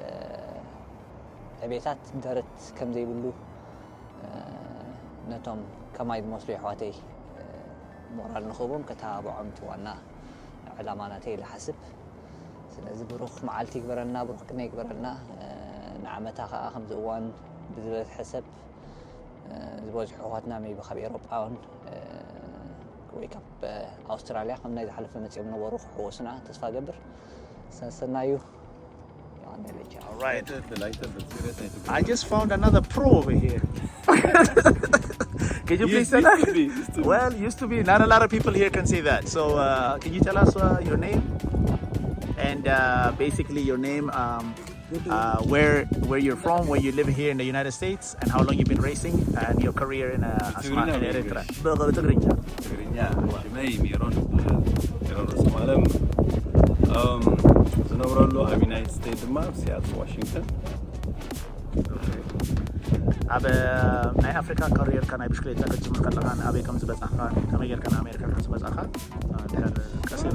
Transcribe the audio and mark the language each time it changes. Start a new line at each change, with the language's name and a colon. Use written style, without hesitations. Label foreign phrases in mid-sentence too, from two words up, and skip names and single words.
Tigrinya: ዕቤታት ደረት ከም ዘይብሉ ነቶም ከማይ ዝመስሉ ኣሕዋተይ ሞራል ንኽቦም ከተባብዖም እቲ ዋና ዕላማ ናተይ ዝሓስብ ስለዚ ብሩኽ መዓልቲ ይግበረልና ብሩኽ ቅነ ይግበረልና ንዓመታ ከዓ ከምዚ እዋን ብዝበዝሐ ሰብ ዝበዝሑ ኣሕዋትና ሜይቢ ካብ ኤሮጳውን ወይ ካብ ኣውስትራልያ ከም ናይ ዝሓለፈ መፅኦም ነበሩ ክሕወሱና ተስፋ ገብር ሰናዩ
English: All right. I just found another pro over here. Can you please tell us? Well, used to be. Not a lot of people here can say that. So, can you tell us your name and basically your name, where you're from, where you live here in the United States, and how long you've been racing, and your career in Eritrea.
Tigrinya: ዝነብረሉ ኣብ ዩናይትድ ስቴትስ ድማ ሲያትል ዋሽንግተን ኣብ ናይ ኣፍሪካ ካሪየርካ ናይ ብሽክሌታ ክትጅምር ከለኻ ኣበይ ከም ዝበፅሕካ ከመይ ጌርካ ንኣሜሪካ ከም ዝበፅሕካ ድሕር ቀሲለ